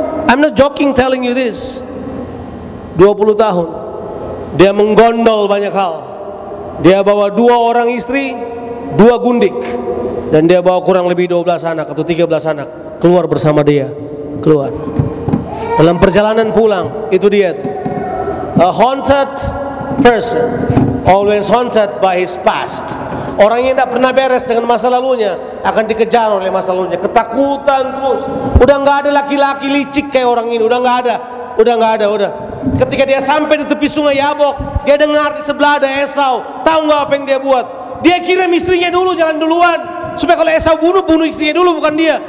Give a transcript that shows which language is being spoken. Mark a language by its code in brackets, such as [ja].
[en] I'm not joking telling you this. [id] 20 tahun dia menggondol banyak hal. Dia bawa 2 orang istri, 2 gundik, dan dia bawa kurang lebih 12 anak atau 13 anak keluar bersama dia. Keluar dalam perjalanan pulang, itu dia tuh. [en] A haunted person always haunted by his past. [id] Orang yang tidak pernah beres dengan masa lalunya akan dikejar oleh masa lalunya. Ketakutan terus. Udah nggak ada laki-laki licik kayak orang ini. Udah nggak ada. Ketika dia sampai di tepi sungai Yabok, dia dengar di sebelah ada Esau. Tahu nggak apa yang dia buat? Dia kirim istrinya dulu jalan duluan, supaya kalau Esau bunuh istrinya dulu, bukan dia.